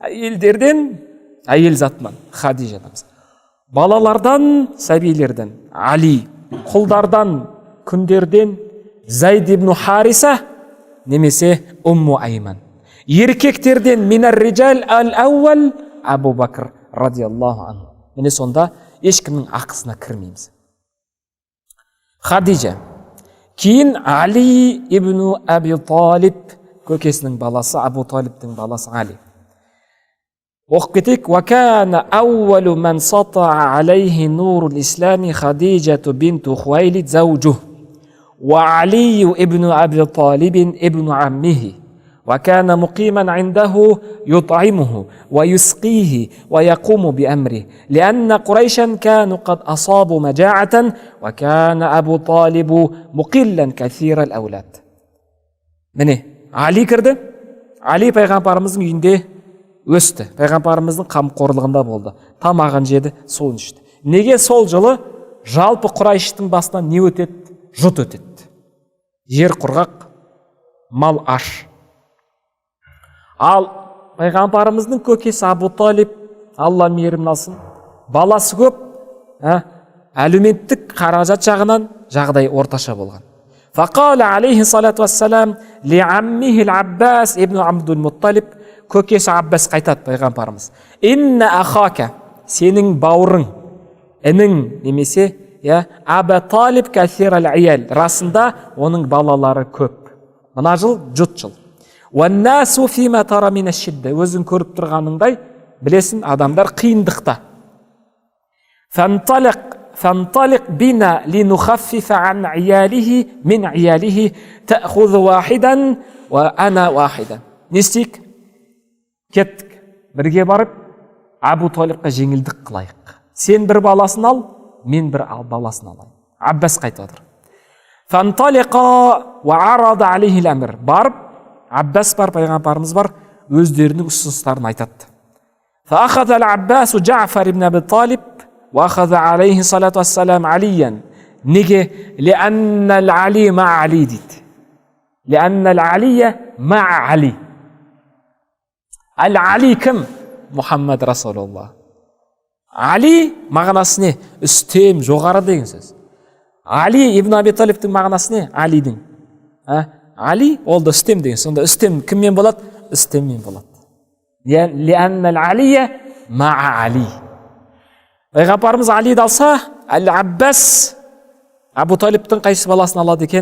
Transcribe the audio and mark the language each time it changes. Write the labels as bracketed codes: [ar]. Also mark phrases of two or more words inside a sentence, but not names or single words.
[kk] әйелдерден, әйел затынан Хадижа анамыз, балалардан, сәбилерден Али, құлдардан, күндерден Зайд ибн Хариса немесе Умму Айман, еркектерден [ar] من الرجال الأول [kk] Абу Бакр [ar] رضي الله عنه. [kk] Міне сонда ешкімнің ақысына кірмейміз. Хадижа, кейін Али ибн Аби Талиб, көкесінің баласы, Абу Талибтің баласы Али. Оқып кетейік. [ar] وَكَانَ أَوَّلُ مَنْ سَطَعَ عَلَيْهِ نُورُ الْإِسْلَامِ خَدِيجَةُ بِنْتُ خُوَيْلِدَ زَوْجُهُ وعلي ابن أبي طالب ابن عمه وكان مقيما عنده يطعمه ويسقيه ويقوم بأمره لأن قريشا كانوا قد أصابوا مجاعة وكان أبو طالب مقلا كثير الأولاد. [kk] Міне, Али кірді. Али пайғамбарымыздың үйінде өсті. Пайғамбарымыздың қамқорлығында болды. Тамағын жеді, суын ішті. Неге сол жылы жалпы Құрайыштың басынан не өтеді? Жұт өтеді. Жер құрғақ, мал аш. Ал пайғамбарымыздың көкесі Абу Талиб, Алла мейірімін алсын, баласы көп, әлеуметтік қаражат жағынан жағдай орташа болған. [ar] فقال عليه الصلاة والسلام لعمه عباس بن عبد المطلب, [kk] көкесі Аббас қайтады пайғамбарымыз. [ar] إن أخاك, [kk] сенің бауырың, інің немесе Абу Талиб [ar] كثير العيال, [kk] расында оның балалары көп. Мына жыл жұт жыл. [ar] والناس فيما ترى من الشدة, [kk] өзің көріп тұрғаныңдай білесің, адамдар қиындықта. [ar] فانطلق بنا لنخفف عن عياله من عياله تأخذ واحدا وأنا واحدا. [kk] Не істейік? Кеттік. Бірге барып Абу Талибқа жеңілдік қылайық. Сен бір баласын ал, мен бір баласын алайын. Аббас қайтып отыр. [ar] فانطلقا وأرادا عليه أمر. [kk] Барып, Аббас бар, пайғамбарымыз бар, өздерінің ұсыныстарын айтады. [ar] فأخذ العباس جعفر بن أبي طالب وأخذ عليه الصلاة والسلام عليا. [kk] Неге? [ar] لأن العلي مع علي дейді. لأن العلي مع علي. Ал-Али кім? [kk] Мұхаммад Расулуллах. Али мағынасы не? Үстем, жоғары деген сөз. Али ибн Аби Талибтің мағынасы не? Алидің. Али ол да үстем деген. Сонда үстем кіммен болады? Үстеммен болады. [ar] لأن العلي مع علي. [kk] Пайғамбарымыз Алиді алса, Ал-Аббас Абу Талибтің қайсы баласын алады екен?